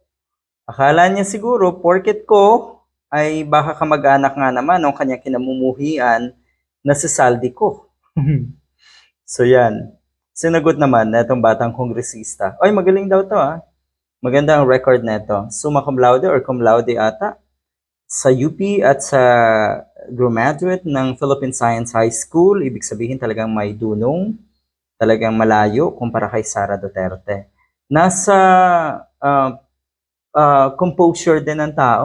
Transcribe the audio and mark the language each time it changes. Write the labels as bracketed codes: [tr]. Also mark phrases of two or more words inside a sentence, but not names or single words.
[tl] Akala niya siguro, porket ko, ay baka kamag-anak nga naman ng kanyang kinamumuhian na si Saldi ko. So yan. Sinagot naman na itong batang kongresista. Oy, magaling daw to ah. Maganda ang record nito. [en] Summa cum laude or cum laude [tl] ata sa UP at sa graduate ng Philippine Science High School. Ibig sabihin talagang may dunong, talagang malayo kumpara kay Sara Duterte. Nasa composure din ng tao.